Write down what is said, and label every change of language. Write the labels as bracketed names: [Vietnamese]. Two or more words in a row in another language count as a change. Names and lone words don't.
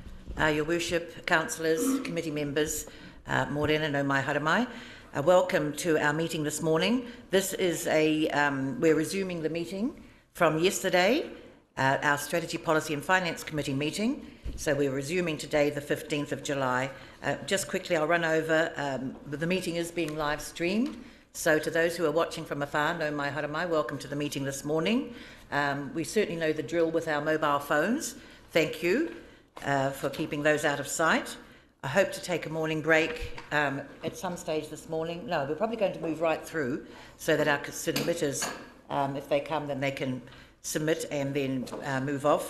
[English] Your Worship, councillors, committee members, [Māori] Morena no mai haramai. [English] Welcome to our meeting this morning. This is we're resuming the meeting from yesterday, our Strategy, Policy and Finance Committee meeting. So we're resuming today, the 15th of July. Just quickly, I'll run over. The meeting is being live streamed. So to those who are watching from afar, [Māori] no mai haramai, [English] welcome to the meeting this morning. We certainly know the drill with our mobile phones. Thank you for keeping those out of sight. I hope to take a morning break at some stage this morning. No, we're probably going to move right through so that our submitters, if they come, then they can submit and then move off.